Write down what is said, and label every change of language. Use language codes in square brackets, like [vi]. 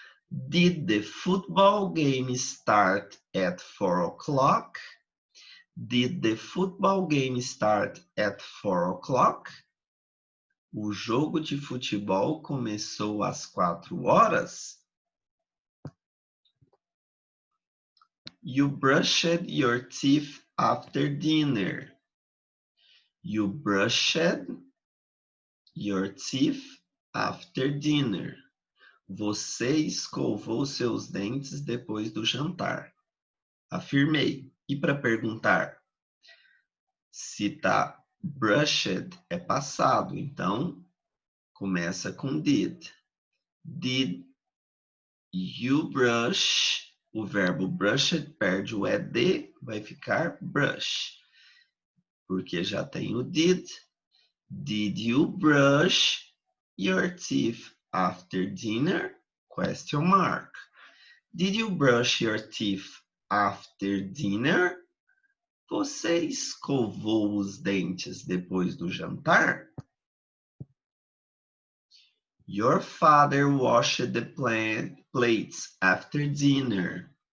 [en] Did the football game start at 4 o'clock? Did the football game start at 4 o'clock? [pt] O jogo de futebol começou às 4 horas? [en] You brushed your teeth after dinner. You brushed your teeth after dinner. [pt] Você escovou seus dentes depois do jantar. Afirmei. E para perguntar se tá brushed é passado, então começa com did. [en] Did you brush? [pt] O verbo brushed perde o ed, vai ficar brush. Porque já tem o did. [en] Did you brush your teeth after dinner? Question mark. Did you brush your teeth after dinner? [pt] Você escovou os dentes depois do jantar? [en] Your father washed the plates after dinner.